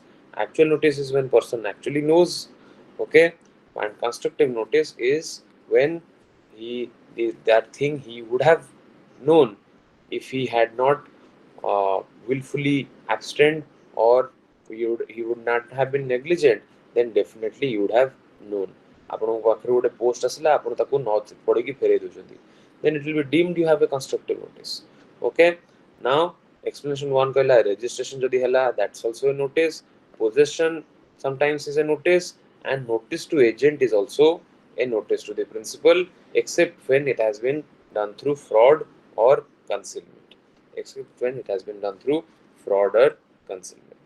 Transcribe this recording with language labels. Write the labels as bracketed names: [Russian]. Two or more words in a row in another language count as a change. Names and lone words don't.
[English] Actual notice is when person actually knows. Okay, and constructive notice is when that thing he would have known if he had not willfully abstained, or he would not have been negligent, then definitely you would have known. [Odia] ଆପଣଙ୍କ ପାଖରେ ଗୋଟେ ପୋଷ୍ଟ ଆସିଲା, ଆପଣ ତାକୁ ନ ପଢ଼ିକି ଫେରେଇ ଦେଉଛନ୍ତି, [English] then it will be deemed you have a constructive notice. Okay, now explanation 1 କହିଲା registration [Odia] ଯଦି ହେଲା, [English] that's also a notice. Possession sometimes is a notice, and notice to agent is also a notice to the principal, except when it has been done through fraud or concealment. Except when it has been done through fraud or concealment.